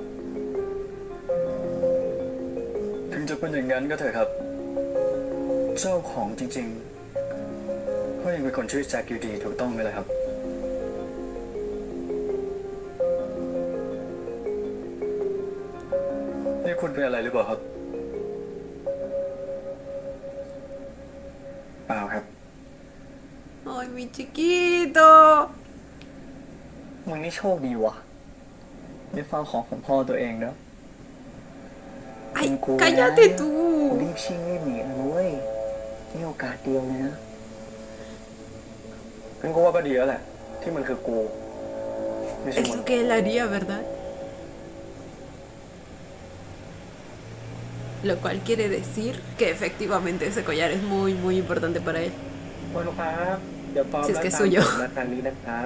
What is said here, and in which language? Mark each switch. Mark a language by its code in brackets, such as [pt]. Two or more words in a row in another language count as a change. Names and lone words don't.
[th] ถึงจะเป็นอย่างนั้นก็เถอะครับ เจ้าของจริงๆก็ยังเป็นคนชื่อแจ็คอยู่ดีถูกต้องไหมล่ะครับ นี่คุณเป็นอะไรหรือเปล่าครับ เปล่าครับ [es] Ay, mi chiquito. [th] มึงนี่โชคดีว่ะได้ฟังของพ่อตัวเองเนอะ [es] Ay, Cu- cállate tú. [th] รีบชิ่งรีบหนีนะเว้ยนี่โอกาสเดียวเลยนะ งั้นกูว่าก็ดีแล้วแหละ ที่มันคือกู ไม่ใช่ [es] Es [th] มัน [es] lo que él haría, ¿verdad? Lo cual quiere decir que efectivamente ese collar es muy, muy importante para él. [th] คนครับเดี๋ยวพร้อม [es] Si es que [th] แล้ว [es] soy yo. [th] ตามผมมาทางนี้นะครับ